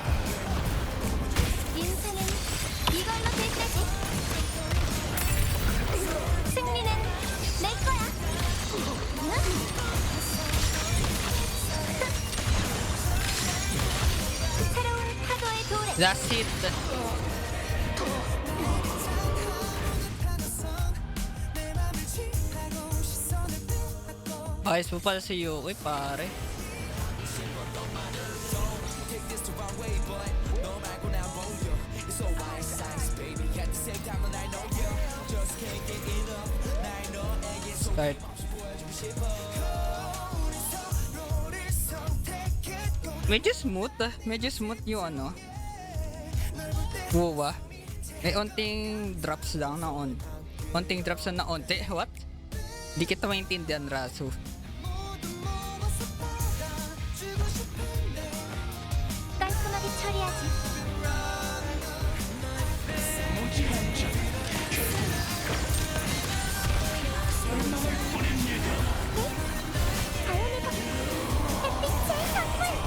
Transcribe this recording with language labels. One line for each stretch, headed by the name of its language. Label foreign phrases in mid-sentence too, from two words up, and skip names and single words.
Korean: 인생은 이걸로 될 때지. 승리는 내 거야. 새로운 파도의 도래.
English: That's it.
Filipino: Ayos mo pala si Yuki, pare. Start. Medyo smooth yung ano. Wow. May onting drops lang na on. Onting drops na onti. What? Di kita maintindihan, Rasu.
Korean: 깔끔하게 처리하지. 자연에서 햇빛의 선물.